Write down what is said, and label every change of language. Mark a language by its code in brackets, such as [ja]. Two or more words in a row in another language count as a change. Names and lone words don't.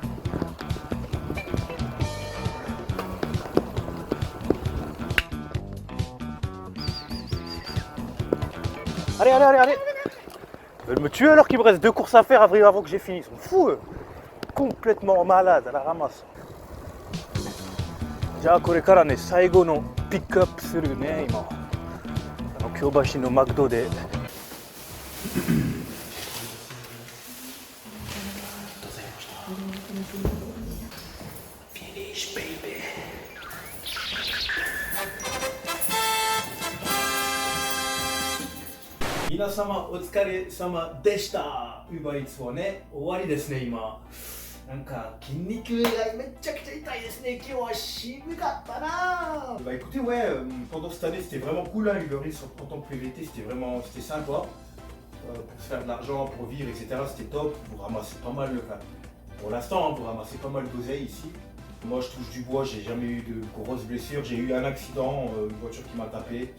[fr] Allez. Ils veulent me tuer alors qu'il me reste 2 courses à faire avant que j'ai fini. Ils sont fous eux. Complètement malades à la ramasse. [ja] じゃあこれからね、最後のピックアップするね、今。京橋のマクドで。皆様お疲れ様でした。ウーバーイーツはね、終わりですね、今。なんか筋肉がめちゃくちゃ痛いですね。今日は渋かったな。 [fr] Bah écoutez, ouais, pendant cette année c'était vraiment cool, hein, Uber Eats en tant que PVT, c'était sympa. Pour se faire de l'argent, pour vivre, etc. C'était top. Pour ramasser pas mal, enfin, pour l'instant, hein, pour ramasser pas mal d'oseille ici. Moi je touche du bois, j'ai jamais eu de grosses blessures. J'ai eu un accident, une voiture qui m'a tapé.